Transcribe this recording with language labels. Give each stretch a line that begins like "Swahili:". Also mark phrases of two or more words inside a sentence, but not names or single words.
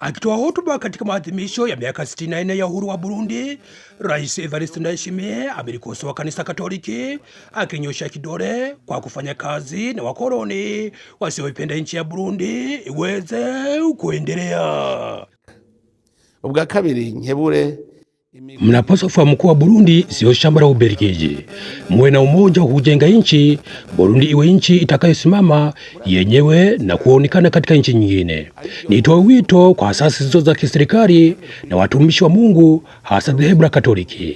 Swahili: Akitoa hotuba katika maadhimisho ya miaka 64 ya uhuru wa Burundi, Rais Evariste Ndayishimiye amelikosoa kanisa Katoliki akinyosha kidole kwa kufanya kazi na wakoloni wasioipenda nchi ya Burundi iweze kuendelea.
Rundi: Ubwa kabiri nkebure,
Swahili: mnapaswa kufahamu kuwa Burundi sio shamba la Ubelgiji. Muwe na umoja wa kujenga nchi. Burundi iwe nchi itakayosimama yenyewe na kuonekana katika nchi nyingine. Nitoe wito kwa asasi zote za kiserikali na watumishi wa Mungu, hasa dhehebu la Katoliki.